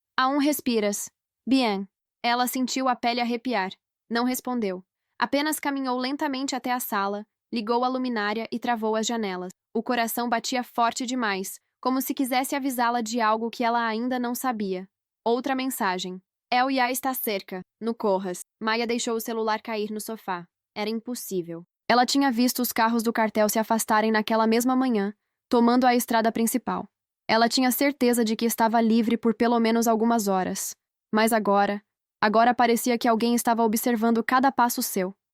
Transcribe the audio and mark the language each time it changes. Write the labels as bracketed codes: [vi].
[es] Aún respiras. Bien. [pt] Ela sentiu a pele arrepiar. Não respondeu. Apenas caminhou lentamente até a sala, ligou a luminária e travou as janelas. O coração batia forte demais, como se quisesse avisá-la de algo que ela ainda não sabia. Outra mensagem. [es] El ya está cerca, no Corras. [pt] Maia deixou o celular cair no sofá. Era impossível. Ela tinha visto os carros do cartel se afastarem naquela mesma manhã, tomando a estrada principal. Ela tinha certeza de que estava livre por pelo menos algumas horas. Mas agora parecia que alguém estava observando cada passo seu.